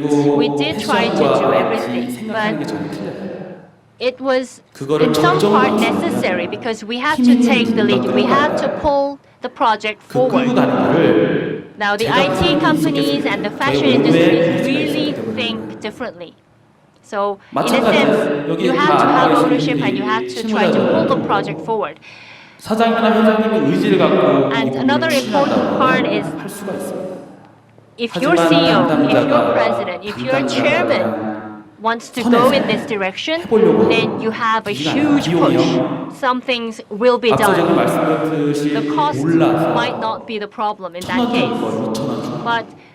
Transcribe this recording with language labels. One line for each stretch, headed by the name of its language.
English: We did try to do everything, but it was in some part necessary because we had to take the lead. We had to pull the project forward. Now, the IT companies and the fashion industries really think differently. So, in a sense, you had to have ownership and you had to try to pull the project forward.
Korean: 사장이나 회장님의 의지를 갖고
English: And another important part is if your CEO, if your president, if your chairman wants to go in this direction, then you have a huge push. Some things will be done. The cost might not be the problem in that case. But